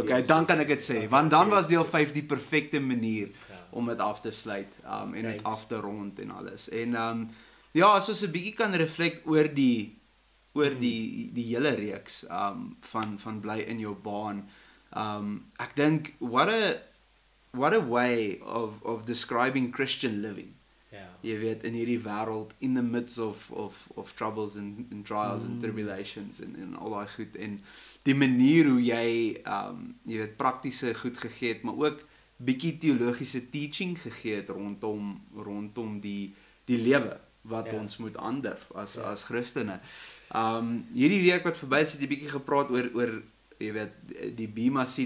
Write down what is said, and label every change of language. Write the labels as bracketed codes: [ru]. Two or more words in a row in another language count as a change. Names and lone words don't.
[af] Okay, dan kan ek dit sê, want dan was deel 5 die perfekte manier om dit af te sluit en dit af te rond en alles. En ja, as ons 'n bietjie kan reflect oor die hele reeks van Bly in jou baan. Ek dink [en] what a way of describing Christian living. [af] Jy weet, in hierdie wêreld, [en] in the midst of troubles and trials and tribulations [af] en al daai goed en die manier hoe jy weet, praktiese goed gegee het, maar ook bietjie teologiese teaching gegee het rondom die lewe wat ons moet aandurf as Christene. Hierdie week wat verby is, het jy bietjie gepraat oor jy weet, die Bema Seat.